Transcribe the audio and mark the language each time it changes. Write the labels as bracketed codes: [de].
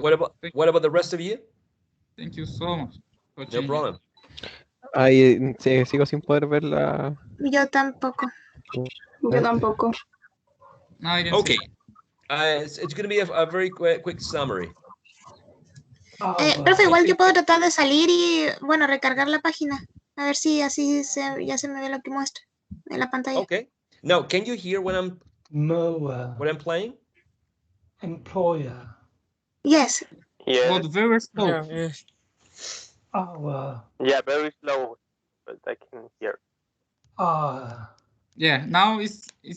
[en] What about the rest of you? Thank you so much. No problem. [es] Sigo sin poder ver la... Yo tampoco. Yo tampoco. [en] Now I can Okay. see. It's going to be a very quick summary. [es] Profe, igual yo puedo tratar de salir y, bueno, recargar la página. A ver si así ya se me ve lo que muestra en la pantalla. Okay. [en] Now, can you hear what I'm playing? Employer. Yes. Yeah. But very slow. Yeah. Yeah, very slow, but I can hear. Yeah, now it's